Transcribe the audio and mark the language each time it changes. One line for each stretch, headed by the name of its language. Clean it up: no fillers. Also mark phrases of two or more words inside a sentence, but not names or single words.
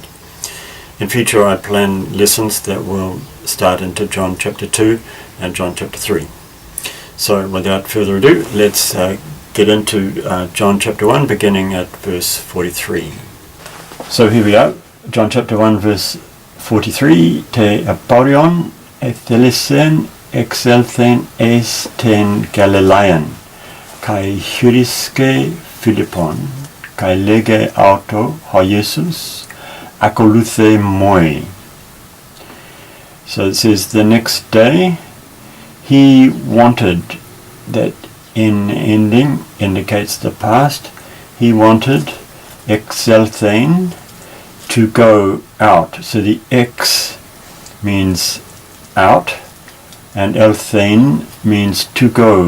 English: In future I plan lessons that will start into John chapter 2 and John chapter 3. So without further ado, let's get into John chapter 1, beginning at verse 43. So here we are, John chapter 1 verse 43.
Greek: Τῇ ἐπαύριον ἠθέλησεν ἐξελθεῖν εἰς τὴν Γαλιλαίαν, καὶ εὑρίσκει Φίλιππον, καὶ λέγει αὐτῷ ὁ Ἰησοῦς, ἀκολούθει μοι.
English: So it says the next day he wanted, that in ending indicates the past, he wanted exelthen, to go out. So the ex means out, and elthein means to go.